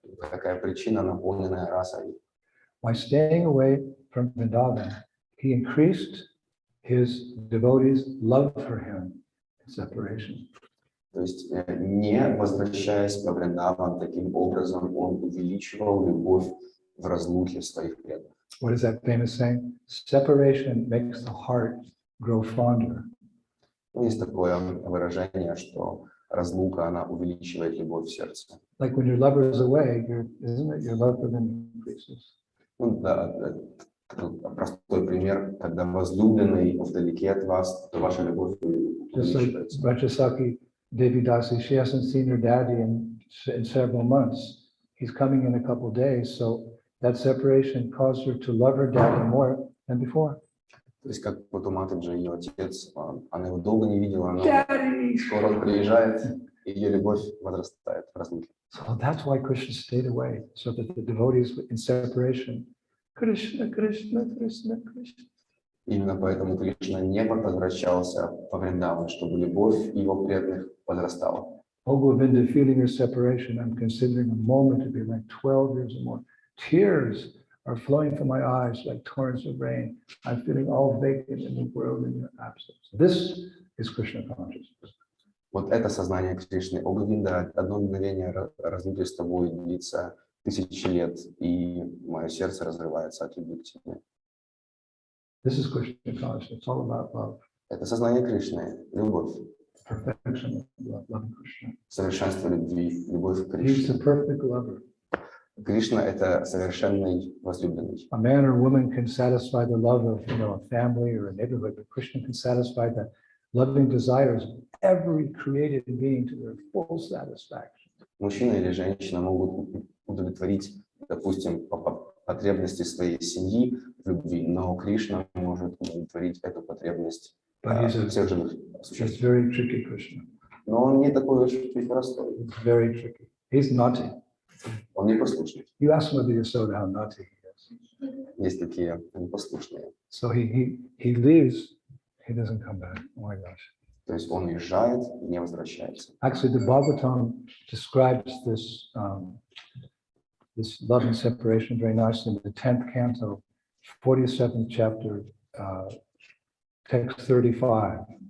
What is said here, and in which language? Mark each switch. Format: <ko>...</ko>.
<ru>Такая причина, наполненная расой.</ru> <en>By staying away from Vrindavan, he increased his devotees' love for him in separation.</en> <ru>То есть, не возвращаясь во Вриндаван, таким образом он увеличивал любовь в разлуке своих преданных.</ru> <en>What is that famous saying? Separation makes the heart grow fonder.</en> <ru>Есть такое выражение, что разлука, она увеличивает любовь в сердце.</ru> <en>Like when your lover is away, isn't it? Your love for them increases.</en> <ru>Ну, да, простой пример, когда возлюбленный вдалеке от вас, то ваша любовь</ru> <en>Just like</en> <ru>увеличивается.</ru> <en>Rajasaki Devidasi, she hasn't seen her daddy in several months. He's coming in a couple of days, so that separation caused her to love her daddy more than before.</en> <ru>То есть как вот у Матаджи, ее отец, она его долго не видела, но скоро он приезжает, и ее любовь возрастает в разлуке.</ru> <en>So that's why Krishna stayed away, so that the devotees in separation, Krishna, Krishna, Krishna, Krishna.</en> <ru>Именно поэтому Кришна не возвращался во Вриндаван, чтобы любовь его преданных возрастала.</ru> <en>Oh, Govinda, feeling your separation, I'm considering a moment to be like 12 years or more. Tears are flowing from my eyes like torrents of rain. I'm feeling all vacant in the world in your absence. This is Krishna consciousness.</en> <ru>Вот это сознание Кришны. О, Говинда, одно мгновение разлуки с тобой длится тысячи лет, и мое сердце разрывается от любви к тебе.</ru> <en>This is Krishna consciousness. It's all about love.</en> <ru>Это сознание Кришны, любовь,</ru> <en>Perfection of love, loving Krishna.</en> <ru>совершенство любви, любовь к</ru> <en>He's the</en> <ru>Кришне.</ru> <en>perfect lover.</en> <ru>Кришна — это совершенный возлюбленный.</ru> <en>A man or woman can satisfy the love of, a family or a neighborhood, but Krishna can satisfy the loving desires of every created being to their full satisfaction.</en> <ru>Мужчина или женщина могут удовлетворить, допустим, потребности своей семьи в любви, но Кришна может удовлетворить эту потребность всех живых</ru> <en>It's</en> <ru>существ.</ru> <en>very tricky, Krishna.</en> <ru>Но он не такой уж и простой.</ru> <en>It's very tricky. He's naughty.</en> <ru>Он непослушный.</ru> <en>You ask Mother Yasoda how naughty he is.</en> <ru>Есть такие непослушные.</ru> <en>So he leaves, he doesn't come back. Oh my gosh.</en> <ru>То есть он уезжает и не возвращается.</ru> <en>Actually, the Bhagavatam describes this this love and separation very nicely in the 10th canto, 47th chapter, text 35.</en>